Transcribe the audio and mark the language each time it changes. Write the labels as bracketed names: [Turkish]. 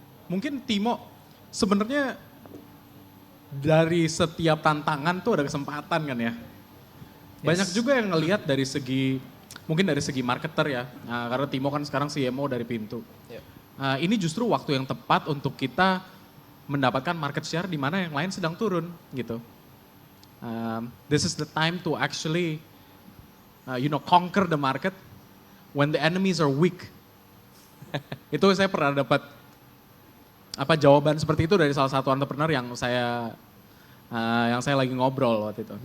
[Indonesian] Mungkin Timo sebenarnya dari setiap tantangan tuh ada kesempatan kan ya. Banyak juga yang ngelihat dari segi, mungkin dari segi marketer ya. Nah, karena Timo kan sekarang CMO dari Pintu. Ini justru waktu yang tepat untuk kita mendapatkan market share di mana yang lain sedang turun gitu. [English] This is the time to actually, conquer the market when the enemies are weak. [Indonesian] Itu saya pernah dapat jawaban seperti itu dari salah satu entrepreneur yang saya lagi ngobrol waktu itu.